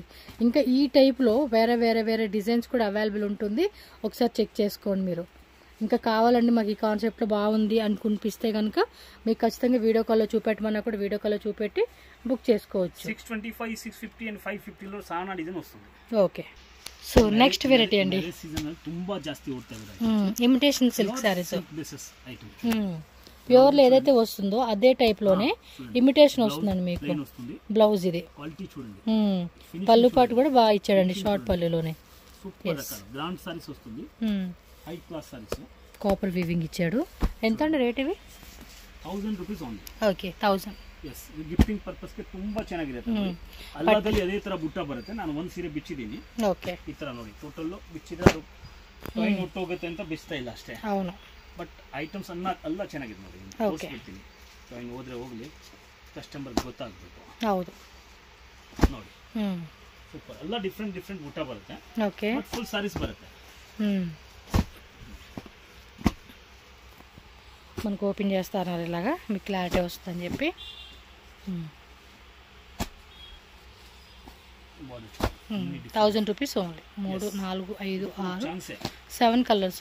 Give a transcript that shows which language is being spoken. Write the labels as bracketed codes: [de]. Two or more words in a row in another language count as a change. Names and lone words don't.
[te] ఇంకా ఈ టైప్లో వేరే డిజైన్స్ కూడా అవైలబుల్ ఉంటుంది, ఒకసారి చెక్ చేసుకోండి మీరు. ఇంకా కావాలండి మాకు ఈ కాన్సెప్ట్లో బాగుంది అనుకునిపిస్తే కనుక మీకు ఖచ్చితంగా [en] video call [te] చూపెట్టమన్నా కూడా [en] video call [te] చూపెట్టి బుక్ చేసుకోవచ్చు. 625, 650 అండ్ 550లో చాలా డిజైన్ వస్తుంది. [en] okay, so next variety అండి, [kn] ತುಂಬಾ ಜಾಸ್ತಿ ಓಡ್ತಾ ಇದೆ [en] imitation silk sarees. [te] ప్యూర్లో ఏదైతే వస్తుందో అదే టైప్ లోనే ఇమిటేషన్ వస్తుందండి మీకు. బ్లౌజ్ ఇది పళ్ళు పాటు కూడా బాగా ఇచ్చాడండి, షార్ట్ పళ్ళులోనే. [en] copper weaving ఇచ్చాడు. [te] ఎంత అండి రేట్ ఇవి? [en] 1000 rupees only. [te] ఓకే, 1000. [kn] ಎಸ್, [en] gifting purpose [kn] ಗೆ ತುಂಬಾ ಚೆನ್ನಾಗಿರುತ್ತೆ. ಅಲ್ಲದಲ್ಲಿ ಅದೇ ತರ ಬುಟ್ಟ ಬರುತ್ತೆ. ನಾನು ಒಂದು ಸೀರೆ ಬಿಚ್ಚಿದ್ದೀನಿ. ಓಕೆ, ಈ ತರ ನೋಡಿ ಟೋಟಲ್ ಬಿಚ್ಚಿದ್ರೆ ಅದು ಟೈಮ್ ಹೊಟ್ಟೋಗುತ್ತೆ ಅಂತ ಬಿಚ್ತಾ ಇಲ್ಲ ಅಷ್ಟೇ. [te] అవును, [en] but items [kn] ಎಲ್ಲ ಚೆನ್ನಾಗಿದೆ ನೋಡಿ. ತೋರಿಸ್ಬಿಡ್ತೀನಿ, ಟೈಮ್ ಹೋದ್ರೆ ಹೋಗ್ಲಿ, ಕಸ್ಟಮರ್ ಗೊತ್ತಾಗಬೇಕು. ಹೌದು ನೋಡಿ, ಸೂಪರ್. ಎಲ್ಲ ಡಿಫ್ರೆಂಟ್ ಬುಟ್ಟ ಬರುತ್ತೆ. ಓಕೆ, [en] but full sarees ಬರುತ್ತೆ. [te] మనకు ఓపెన్ చేస్తారు ఇలాగా, మీకు క్లారిటీ వస్తుందని చెప్పి. [en] 1000 rupees only. [te] 3 4 5 6 7 కలర్స్.